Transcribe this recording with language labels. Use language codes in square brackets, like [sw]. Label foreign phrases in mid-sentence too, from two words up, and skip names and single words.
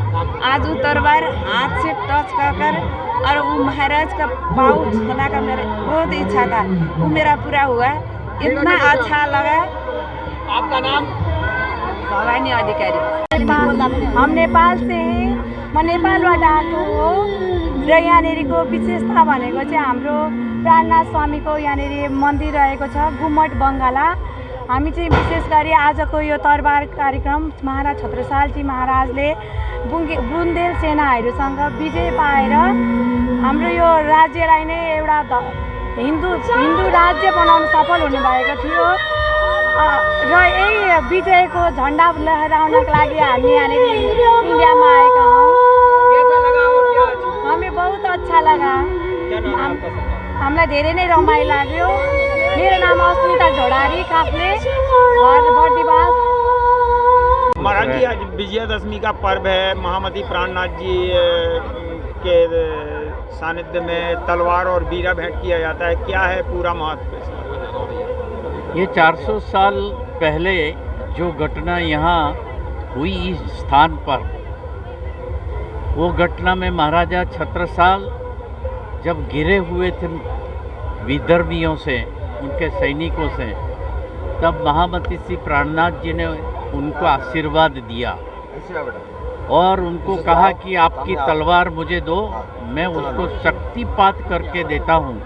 [hi] आज वो तलवार हाथ से टच कर और वो महाराज का पाँव छूने का मेरा बहुत इच्छा था, वो मेरा पूरा हुआ। इतना अच्छा लगा। आपका नाम? भवानी अधिकारी। हम नेपाल से हैं। [ne] म नेपालबाट आएको हो र यहाँनिरको विशेषता भनेको चाहिँ हाम्रो प्राणनाथ स्वामीको यहाँनिर मन्दिर रहेको छ गुम्मट बङ्गाला। हामी चाहिँ विशेष गरी आजको यो तलवार कार्यक्रम महाराज छत्रसालजी महाराजले बुन्देल सेनाहरूसँग विजय पाएर हाम्रो यो राज्यलाई नै एउटा हिन्दू राज्य बनाउन सफल हुनुभएको थियो र यही विजयको झन्डा लहराउनको लागि हामी यहाँनिर इन्डियामा आएका हौँ। [hi] हमें बहुत अच्छा लगा। [ne] हामीलाई धेरै नै रमाइलो लाग्यो। मेरो नाम अस्मिता ढोडारी काफ्ले घर बर्दिवास। [hi] महाराज जी, आज विजयादशमी का पर्व है। महामती प्राणनाथ जी के सानिध्य में तलवार और वीरा भेंट किया जाता है। क्या है पूरा महत्व? ये 400 साल पहले जो घटना यहाँ हुई इस स्थान पर, वो घटना में महाराजा छत्रसाल जब घिरे हुए थे विदर्भियों से, उनके सैनिकों से, तब महामती श्री प्राणनाथ जी ने उनको आशीर्वाद दिया और उनको कहा कि आपकी तलवार मुझे दो, मैं उसको शक्तिपात करके देता हूँ।